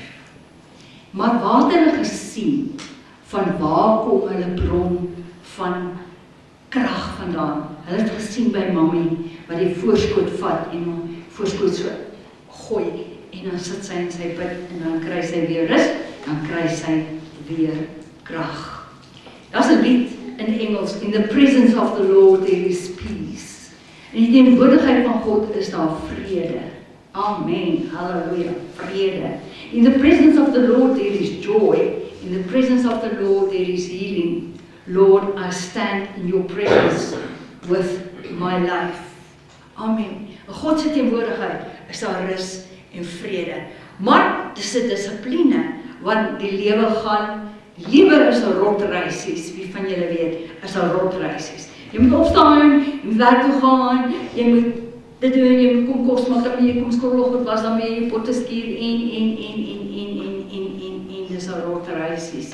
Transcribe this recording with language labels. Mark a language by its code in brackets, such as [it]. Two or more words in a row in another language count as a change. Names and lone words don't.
[af] Maar waar het hulle gesien van waar kom hulle bron van krag vandaan? Hulle het gesien by Mammy wat die voorskoot vat en hom voorskoot so gooi en dan sit sy in sy bid en dan kry sy weer rus, dan kry sy weer krag. Daar's 'n lied in Engels, [en] in the presence of the Lord there is peace. [af] In die teenwoordigheid van God is daar vrede. Amen, halleluja, vrede. [en] In the presence of the Lord there is joy. In the presence of the Lord there is healing. Lord, I stand in your presence with my life. Amen. [af] In God se teenwoordigheid is daar rus en vrede. Maar dis 'n dissipline, want die lewe gaan, liewe is 'n rotreisies, wie van julle weet, is 'n rotreisies. Jy moet opstaan, jy moet werk toe gaan, jy moet dit doen, jy moet kom kos maak, dan moet jy kom skoolgoed was, dan moet jy potte skuur en dis 'n rotreisies.